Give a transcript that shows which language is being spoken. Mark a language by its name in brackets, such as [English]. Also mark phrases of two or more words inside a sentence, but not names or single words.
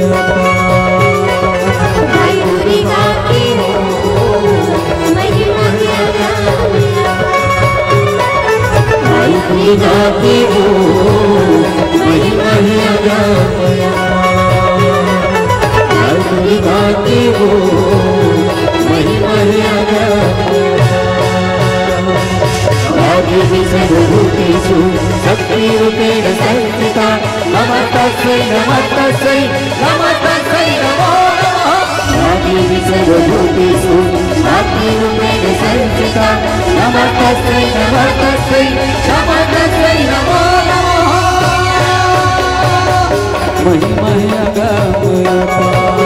[Hindi] दुर्गा की वो महिमा है अगम दुर्गा की वो महिमा है [Sanskrit] अगम आदि सर्वभूतेषु शक्ति रूपेण संस्थिता नमस्तस्यै नमस्तस्यै नमस्तस्यै नमो नमः आदि सर्वभूतेषु शक्ति रूपेण संस्थिता नमस्तस्यै नमस्तस्यै नमस्तस्यै नमो नमः [Hindi] महिमा है अगम